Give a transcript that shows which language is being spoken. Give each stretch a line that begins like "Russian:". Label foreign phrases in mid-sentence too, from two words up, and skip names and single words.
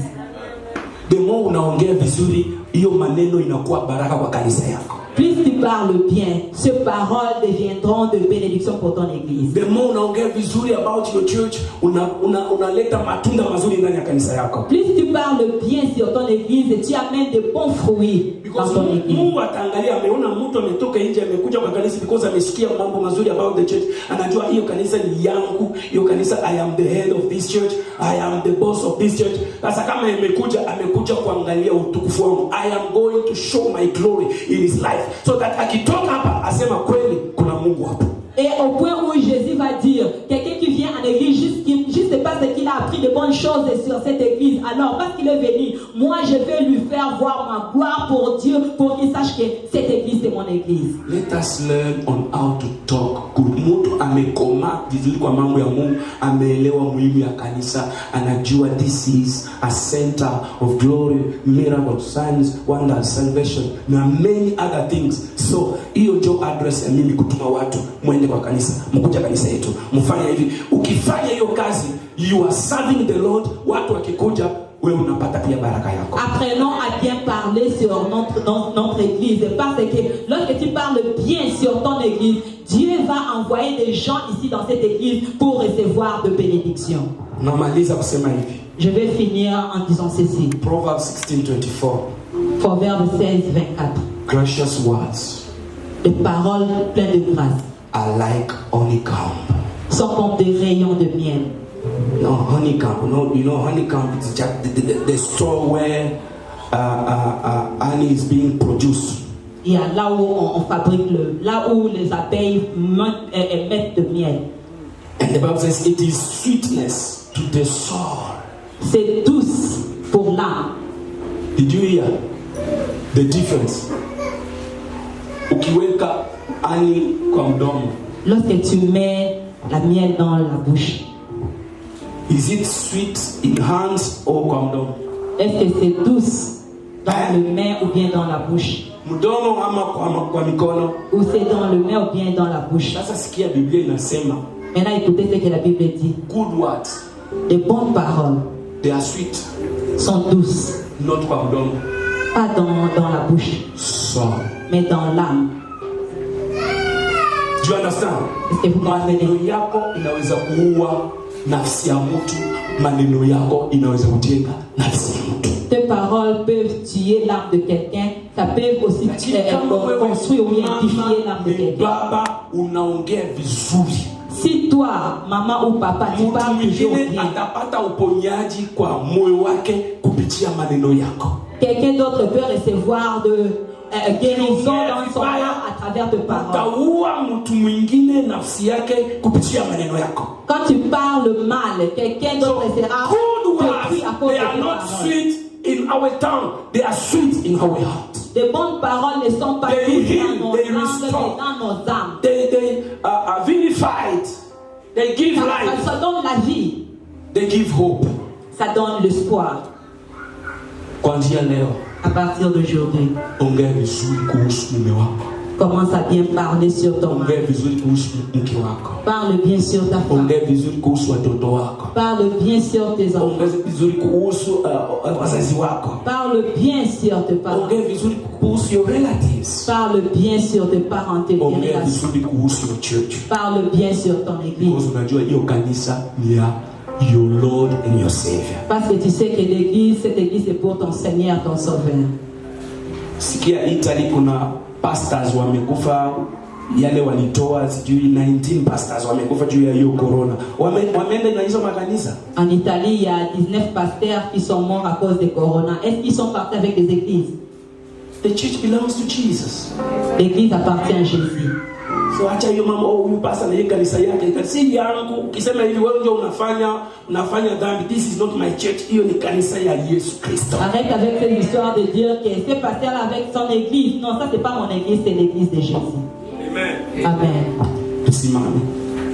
English: The more
Swahili: unaongea vizuri, hiyo maneno inakuwa baraka kwa kanisa yako.
French: Plus tu parles bien, ces paroles deviendront de bénédiction pour ton église.
English: The more
Swahili: unaongea vizuri
English: about your church,
Swahili: unaleta matunda mazuri ndani ya kanisa yako.
French: Plus tu parles bien sur ton église, tu amènes de bons fruits dans ton église.
Swahili: Mungu ataangalia, ameona mtu ametoka nje amekuja kwa kanisa because amesikia mambo mazuri
English: about the church.
Swahili: Anajua hiyo kanisa ni yangu, hiyo kanisa,
English: I am the head of this church, I am the boss of this church.
Swahili: Sasa kama amekuja kuangalia utukufu wangu,
English: I am going to show my glory in his life. So that
Swahili: akitoka hapa asema kweli kuna Mungu hapo.
French: Et au point où Jésus va dire, quelqu'un qui vient en église juste parce qu'il a appris de bonnes choses sur cette église, alors parce qu'il est venu, moi je vais lui faire voir ma gloire pour Dieu, pour qu'il sache que cette église c'est mon église.
English: Let us learn on how to talk good.
Swahili: Mtu amekoma vizuri kwa mambo ya Mungu, ameelewa muhimu ya kanisa, anajua
English: this is a center of glory, miracle, signs, wonders, salvation
Swahili: na
English: many other things.
Swahili: So hiyo ndio address ya mimi kutuma watu mwende kwa kanisa, mkuja kanisa yetu, mfanye hivi. Ukifanya hiyo kazi,
English: you are serving the Lord.
Swahili: Watu wakikuja, wewe unapata pia baraka yako.
French: Apprenons à bien parler sur notre église, parce que lorsque tu parles bien sur ton église, Dieu va envoyer des gens ici dans cette église pour recevoir de bénédictions.
Swahili: Namaliza kusema hivi.
French: Je vais finir en disant ceci.
English: Proverbs 16:24.
French: Proverbe 16:24.
English: Gracious words,
French: des paroles pleines de grâce,
English: are like honeycomb.
French: Sont comme des rayons de miel.
English: No, honeycomb. No, you know honeycomb is just the store where honey is being produced.
French: Il y a là où on fabrique là où les abeilles mettent de miel.
English: And the Bible says it is sweetness to the soul.
French: C'est douce pour l'âme.
English: Did you hear the difference?
Swahili: Ukiweka honey kwa mdomo.
French: Lorsque tu mets la miel dans la bouche.
English: Is it sweet in hands or
Swahili: kwa mdomo?
French: Est-ce que c'est douce dans le main ou bien dans la bouche?
Swahili: Mdomo ama kwa mikono?
French: Ou c'est dans le main ou bien dans la bouche?
Swahili: Sasa sikia Biblia inasema.
French: Maintenant écoutez ce que la Bible dit.
English: Good words.
French: Les bonnes paroles.
English: They are sweet.
French: Sont douces.
Swahili: Not kwa mdomo.
French: Pas dans la bouche.
English: So.
French: Mais dans l'âme.
English: Do you understand?
French: Est-ce que vous comprenez?
Swahili: Maneno yako inaweza kuua nafsi ya mtu. Maneno yako inaweza kujenga nafsi ya mtu.
French: Tes paroles peuvent tuer l'âme de quelqu'un. Ça peut aussi construire ou édifier l'âme de quelqu'un.
Swahili: Baba unaongea vizuri.
French: Si toi, maman ou papa, tu
Swahili: mtu
French: parles toujours
Swahili: mwingine
French: bien,
Swahili: atapata uponyaji kwa moyo wake kupitia maneno yako.
French: quelqu'un d'autre peut recevoir de guérison dans son cœur à travers tes paroles.
Swahili: Utaua mtu mwingine nafsi yake kupitia maneno yako.
French: Quand tu parles mal, quelqu'un d'autre sera
English: Good
French: détruit à
English: words,
French: cause
English: they
French: de
English: are
French: tes
English: not
French: paroles.
English: sweet in our tongue, they are sweet in our heart.
French: Les bonnes paroles ne sont pas
English: They
French: douces
English: heal,
French: dans nos
English: they
French: langues,
English: restore.
French: mais dans nos âmes.
English: They are vilified, they give life,
French: Ça donne la vie,
English: they give hope.
French: ça donne l'espoir.
Swahili: Kuanzia leo,
French: À partir d'aujourd'hui,
Swahili: ongea vizuri kuhusu mume wako.
French: commence à bien parler sur ton mari.
Swahili: Ongea vizuri kuhusu mke wako.
French: Parle bien sur ta femme.
Swahili: Ongea vizuri kuhusu watoto wako.
French: Parle bien sur tes enfants.
Swahili: Ongea vizuri kuhusu wazazi wako.
French: Parle bien sur tes parents.
Swahili: Ongea vizuri kuhusu
English: your relatives.
French: Parle bien sur tes parents, tes
Swahili: Ongea
French: relations.
Swahili: vizuri kuhusu
English: your church.
French: Parle bien sur ton église.
Swahili: Because unajua hiyo kanisa ni ya
English: your Lord and your Savior.
French: Parce que tu sais que l'église, cette église est pour ton Seigneur, ton Sauveur.
Swahili: Sikia Italy kuna pastors wamekufa, yale walitoa sijui 19 pastors wamekufa juu ya hiyo corona. Wameenda na hizo makanisa.
French: En Italie, il y a 19 pasteurs qui sont morts à cause de corona. Est-ce qu'ils sont partis avec les églises?
English: The church belongs to Jesus.
French: L'église appartient à Jésus.
Swahili: So acha hiyo mama huyu pastor na yeye kanisa yake. Si yangu ukisema hivi wewe ndio unafanya dhambi.
English: This is not my church.
Swahili: Hiyo ni kanisa ya Yesu Kristo.
French: Arrête avec cette histoire de dire que ce pasteur avec son église. Non, ça c'est pas mon église, c'est l'église de Jésus.
English: Amen. Amen.
Swahili: Tusimame.